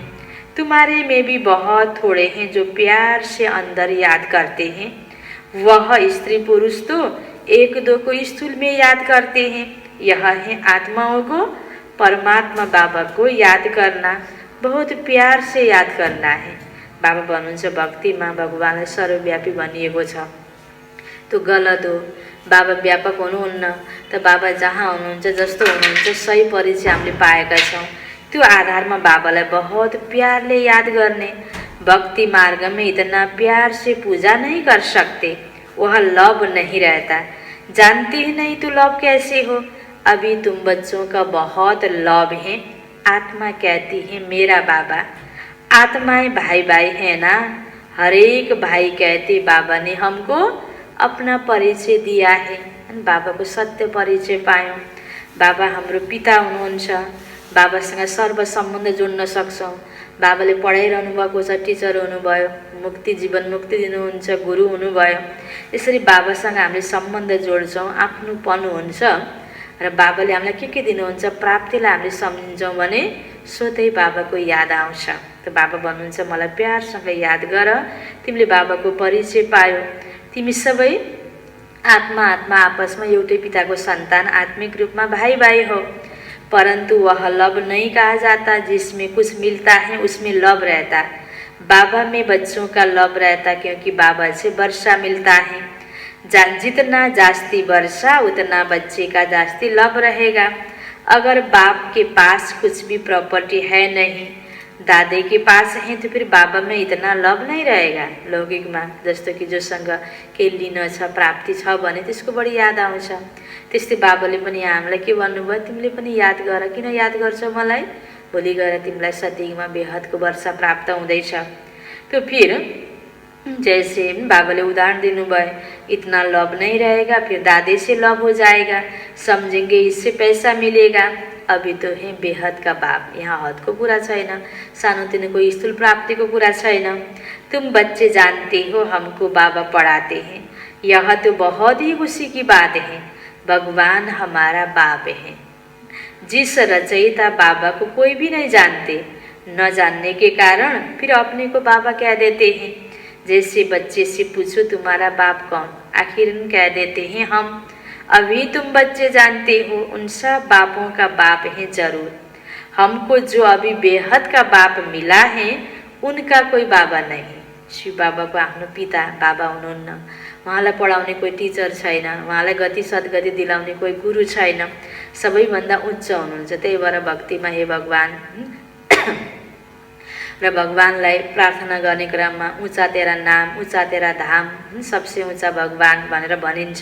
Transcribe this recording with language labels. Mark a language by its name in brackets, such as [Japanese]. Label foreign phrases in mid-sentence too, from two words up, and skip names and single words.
[Hindi] तुम्हारे में भी बहुत थोड़े हैं जो प्यार से अंदर याद करते हैं। वह स्त्री पुरुष तो एक दो को स्थूल में याद करते हैं। यह है आत्माओं को परमात्मा बाबा को याद करना, बहुत प्यार से याद करना है। [Nepali] बाबा भन्नुहुन्छ भक्तिमा भगवानलाई सर्वव्यापी भनिएको छ, त्यो गलत हो। बाबा व्यापक हुनुहुन्न, त बाबा जहाँ हुनुहुन्छ जस्तो हुनुहुन्छ सही परिचय हामीले पाएका छौँ। त्यो आधारमा बाबालाई बहुत प्यारले याद करने। [Hindi] भक्ति मार्ग में इतना प्यार से पूजा नहीं कर सकते, वह लव नहीं रहता। जानती ही नहीं तो लव कैसे हो। अभी तुम बच्चों का बहुत लव है। आत्मा कहती है मेरा बाबा। आत्माएं भाई भाई है ना, हर एक भाई कहते बाबा ने हमको अपना परिचय दिया है। [Nepali] बाबा को सत्य परिचय पायौं। बाबा हाम्रो पिता हुनुहुन्छ। बाबासँग सर्व सम्बन्ध जोड्न सक्छौँ। बाबाले पढाइरहनु भएको छ, टिचर हुनुभयो, मुक्ति जीवन मुक्ति दिनुहुन्छ, गुरु हुनुभयो। यसरी बाबासँग हामीले सम्बन्ध जोड्छौँ, आफ्नोपन हुन्छ र बाबाले हामीलाई के दिनुहुन्छ, प्राप्तिलाई हामीले सम्झिन्छौँ भने स्वतै बाबाको याद आउँछ। त बाबा भन्नुहुन्छ मलाई प्यारसँग याद गर, तिमीले बाबाको परिचय पायो। तिमी सबै आत्मा आत्मा आपसमा एउटै पिताको सन्तान, आत्मिक रूपमा भाई भाई हो। [Hindi] परंतु वह लव नहीं कहा जाता। जिसमें कुछ मिलता है उसमें लव रहता। बाबा में बच्चों का लव रहता, क्योंकि बाबा से वर्षा मिलता है। जितना जास्ती वर्षा उतना बच्चे का जास्ती लव रहेगा। अगर बाप के पास कुछ भी प्रॉपर्टी है नहीं, दादे के पास है, तो फिर बाबा में इतना लव नहीं रहेगा। [Nepali] लौकिकमा जस्तो कि जोसँग केही लिन छ, प्राप्ति छ भने त्यसको बढी याद आउँछ। त्यस्तै बाबाले पनि हामीलाई के भन्नुभयो, तिमीले पनि याद गर। किन याद गर्छौ मलाई? भोलि गएर तिमीलाई सतयुगमा बेहदको वर्षा प्राप्त हुँदैछ। [Hindi] तो फिर जैसे [Nepali] बाबाले उदाहरण दिनुभयो, [Hindi] इतना लव नहीं रहेगा, फिर दादे से लव हो जाएगा, समझेंगे इससे पैसा मिलेगा। अभी तो है बेहद का बाप। [Nepali] यहाँ हद को पूरा छैन, सानोतिनो कोई स्थूल प्राप्ति को पूरा छैन। [Hindi] तुम बच्चे जानते हो हमको बाबा पढ़ाते हैं, यह तो बहुत ही खुशी की बात है। भगवान हमारा बाप है। जिस रचयिता बाबा को कोई भी नहीं जानते, न जानने के कारण फिर अपने को बाबा कह देते हैं। जैसे बच्चे से पूछो तुम्हारा बाप कौन, आखिर कह देते हैं हम। अभी तुम बच्चे जानते हो उन सब बापों का बाप है जरूर। हमको जो अभी बेहद का बाप मिला है उनका कोई बाबा नहीं। [Nepali] शिव बाबा को आफ्नो पिता बाबा हुनुहुन्न। उहाँलाई पढाउने कोही टिचर छैन, उहाँलाई गति सद्गति दिलाउने कोही गुरु छैन। सबैभन्दा उच्च हुनुहुन्छ। त्यही भएर भक्तिमा हे भगवान र भगवानलाई प्रार्थना गर्ने क्रममा [Hindi] ऊँचा तेरा नाम, ऊँचा तेरा धाम, सबसे ऊँचा भगवान [Nepali] भनेर भनिन्छ।